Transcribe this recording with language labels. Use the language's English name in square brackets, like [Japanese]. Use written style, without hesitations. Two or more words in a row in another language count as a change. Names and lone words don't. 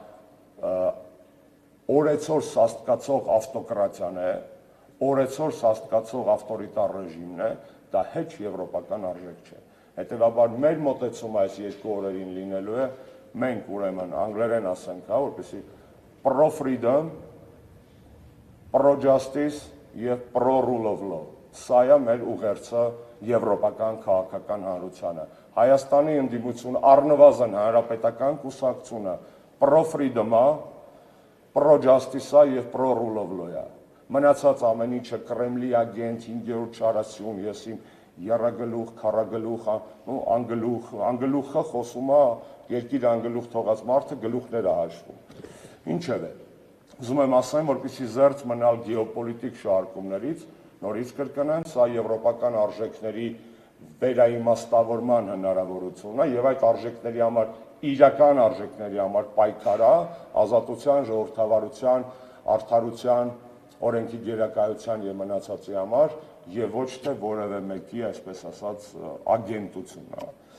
[Armenian] օրեցօր սաստկացող ավտոկրատիան է, օրեցօր սաստկացող ավտորիտար ռեժիմն է, դա հեչ եվրոպական արժեք չէ։ Հետևաբար մեր մոտեցումը այս երկու օրերին լինելու է, մենք ուրեմն անգլերեն ասենք, հա, որպեսզի [English] pro-freedom, pro-justice [Armenian] եւ [English] pro-rule of law։ [Armenian] Սա է մեր ուղերձը եվրոպական քաղաքական հանրությանը։ Հայաստանի ընդդիմությունը առնվազն հանրապետական կուսակցությունը [English] pro-freedom-ա, pro-justice-ա [Armenian] եւ [English] pro-rule of law-ա։ [Armenian] Մնացած ամեն ինչը Կրեմլի ագենտ, 5-րդ չարասյուն, ես իմ երագլուխ, քարագլուխ, անգլուխը խոսում է, երկիր անգլուխ թողած մարդը գլուխներ է հաշվում։ Ինչևէ, ուզում եմ ասեմ, որպեսզի զերծ մնալ գեոպոլիտիկ շահարկումներից, նորից կրկնեմ, սա եվրոպական արժեքների վերաիմաստավորման հնարավորությունն է եւ այդ արժեքների համար, իրական արժեքների համար պայքարը ազատության, ժողովրդավարության, արդարության, օրենքի գերակայության եւ մնացածի համար եւ ոչ թե որևէ մեկի, այսպես ասած, ագենտություն է։